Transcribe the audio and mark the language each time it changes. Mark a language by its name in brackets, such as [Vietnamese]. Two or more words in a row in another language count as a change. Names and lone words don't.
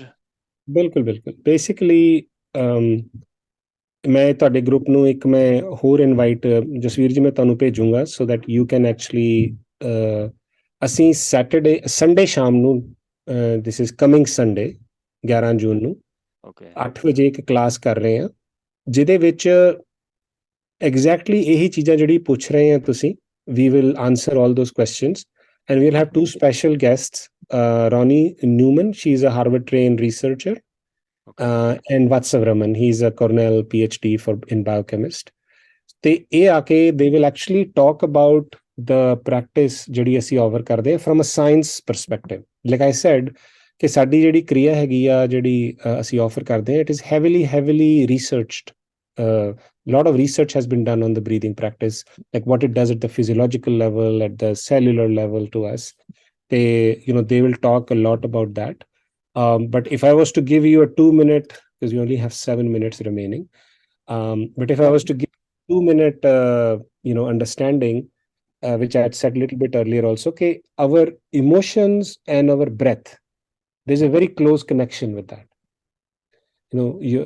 [Punjabi] ਬਿਲਕੁਲ ਬਿਲਕੁਲ। ਬੇਸਿਕਲੀ ਮੈਂ ਤੁਹਾਡੇ ਗਰੁੱਪ ਨੂੰ ਇੱਕ ਮੈਂ ਹੋਰ ਇਨਵਾਈਟ, ਜਸਵੀਰ ਜੀ, ਮੈਂ ਤੁਹਾਨੂੰ ਭੇਜੂੰਗਾ [English] so that you can [Punjabi] ਐਕਚੁਅਲੀ, ਅਸੀਂ ਸੰਡੇ ਸ਼ਾਮ ਨੂੰ, [English] this is coming Sunday [Punjabi] 11 ਜੂਨ ਨੂੰ 8 ਵਜੇ ਇੱਕ ਕਲਾਸ ਕਰ ਰਹੇ ਹਾਂ, ਜਿਹਦੇ ਵਿੱਚ ਐਗਜ਼ੈਕਟਲੀ ਇਹੀ ਚੀਜ਼ਾਂ ਜਿਹੜੀ ਪੁੱਛ ਰਹੇ ਆ ਤੁਸੀਂ, [English] we will answer all those questions, and we'll have 2 special guests, Ronnie Newman, she's a Harvard trained researcher, and Vatsavaraman, he's a Cornell PhD in biochemist. [Punjabi] ਤੇ ਇਹ ਆ ਕੇ [English] they will actually talk about the practice [Punjabi] ਜਿਹੜੀ ਅਸੀਂ [English] offer [Punjabi] ਕਰਦੇ ਹਾਂ [English] from a science perspective. Like I said [Punjabi] ਕਿ ਸਾਡੀ ਜਿਹੜੀ ਕਿਰਿਆ ਹੈਗੀ ਆ, ਜਿਹੜੀ ਅਸੀਂ offer ਕਰਦੇ ਹਾਂ, [English] it is heavily researched. Lot of research has been done on the breathing practice, like what it does at the physiological level, at the cellular level to us. They will talk a lot about that. But if I was to give you a 2-minute, because we only have 7 minutes remaining, but if I was to give 2-minute, understanding, which I had said a little bit earlier also, okay, our emotions and our breath, there's a very close connection with that.